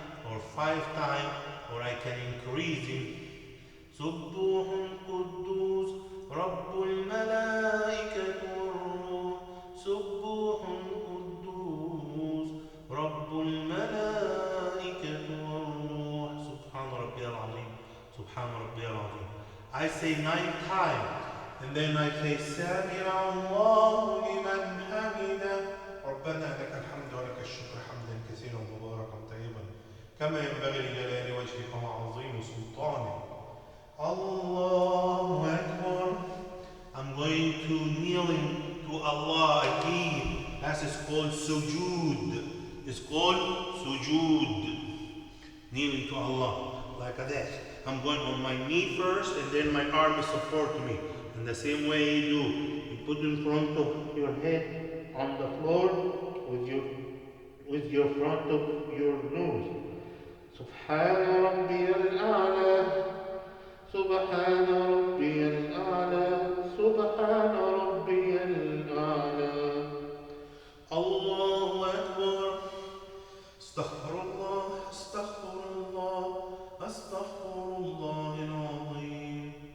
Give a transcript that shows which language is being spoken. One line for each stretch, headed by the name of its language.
English: or 5 times, or I can increase it.
Arabic: سبوح قدوس رب الملائكة والروح سبوح قدوس رب الملائكة والروح سبحان ربي العظيم سبحان ربي العظيم.
English: I say 9 times and then I say
Arabic: سمع الله لمن حمده ربنا لك الحمد ولك الشكر حمدا كثيرا مباركا طيبا كما ينبغي لجلال وجهك وعظيم سلطانك. Allahu Akbar.
English: I'm going to kneeling to Allah again. That is called sujood. It's called sujood. Kneeling to Allah like that. I'm going on my knee first and then my arm is support me. In the same way you do. You put in front of your head on the floor with your front of your nose.
Arabic: Subhana Rabbiyal A'la. سبحان ربي الأعلى سبحان ربي الأعلى. الله أكبر. استغفر الله استغفر الله استغفر الله العظيم.